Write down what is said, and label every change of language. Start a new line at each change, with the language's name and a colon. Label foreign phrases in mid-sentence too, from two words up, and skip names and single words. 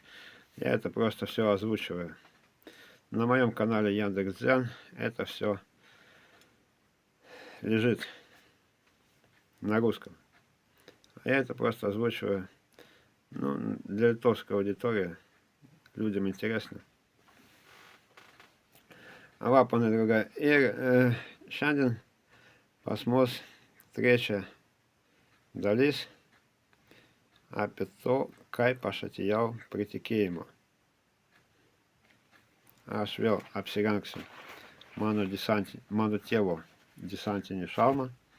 Russian: Я это просто все озвучиваю. На моем канале Яндекс.Дзен это все лежит на русском. А я это просто озвучиваю, для литовской аудитории. Людям интересно.
Lithuanian: А va, pane draugai, ir šiandien pas mus trečia dalis apie to, kaip aš atėjau prie tikėjimo. Aš vėl apsirengsiu mano tėvo desantinį šalmą.